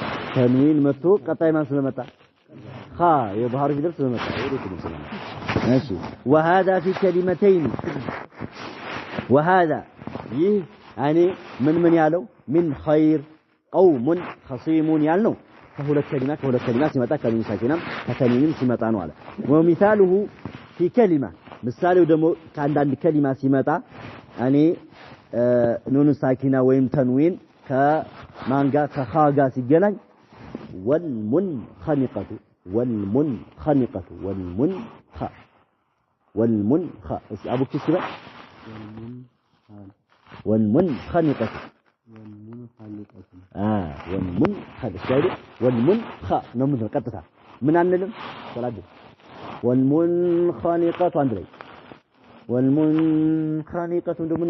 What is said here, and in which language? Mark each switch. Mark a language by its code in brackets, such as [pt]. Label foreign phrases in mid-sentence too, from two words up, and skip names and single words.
[am] ተንዊን መጥቶ ቀጣይ ማን ስለመጣ ኻ የባህር ፊደል ስለመጣ ወዴት ነው ስለመጣ እሺ [ar] وهذا في كلمتين [am] وهذا ይህ ያኔ ምን ያለው [ar] من خير قوم خصيم [am] ያልነው ከሁለት ከሊማ ሲመጣ ከኑን ሳኪናም ከተንዊንም ሲመጣ ነው አለ [ar] ومثاله في كلمة [am] ምሳሌው ደግሞ ከአንዳንድ ከሊማ ሲመጣ ያኔ ኑን ሳኪና ወይም ተንዊን ከማን ጋር ከኻ ጋር ሲገናኝ [ar] والمنخنقة أبو كسبة والمنخنقة نمثل قطتها من عندنا صلاة والمنخنقة عندنا والمنخنقة من